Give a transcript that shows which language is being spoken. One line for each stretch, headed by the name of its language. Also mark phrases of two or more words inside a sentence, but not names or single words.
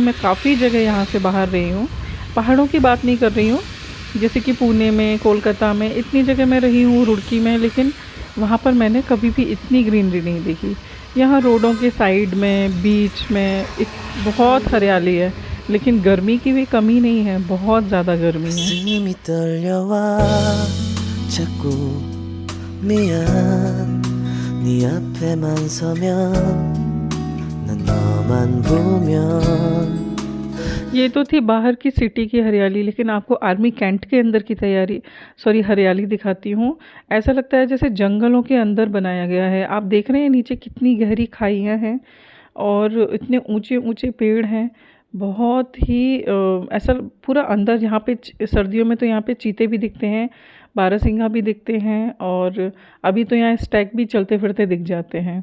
Hindi: मैं काफ़ी जगह यहाँ से बाहर रही हूँ, पहाड़ों की बात नहीं कर रही हूँ, जैसे कि पुणे में, कोलकाता में, इतनी जगह मैं रही हूँ, रुड़की में, लेकिन वहाँ पर मैंने कभी भी इतनी ग्रीनरी नहीं देखी। यहाँ रोडों के साइड में, बीच में बहुत हरियाली है, लेकिन गर्मी की भी कमी नहीं है, बहुत ज़्यादा गर्मी है।
Korean: 가슴이 떨려와 자꾸 미안 네 앞에만 서면 난 너만 보면
Hindi: ये तो थी बाहर की सिटी की हरियाली, लेकिन आपको आर्मी कैंट के अंदर की हरियाली दिखाती हूँ। ऐसा लगता है जैसे जंगलों के अंदर बनाया गया है। आप देख रहे हैं नीचे कितनी गहरी खाइयाँ हैं और इतने ऊंचे ऊंचे पेड़ हैं। बहुत ही ऐसा पूरा अंदर, यहाँ पे सर्दियों में तो यहाँ पे चीते भी दिखते हैं, बारहसिंगा भी दिखते हैं, और अभी तो यहाँ स्टैग भी चलते फिरते दिख जाते हैं।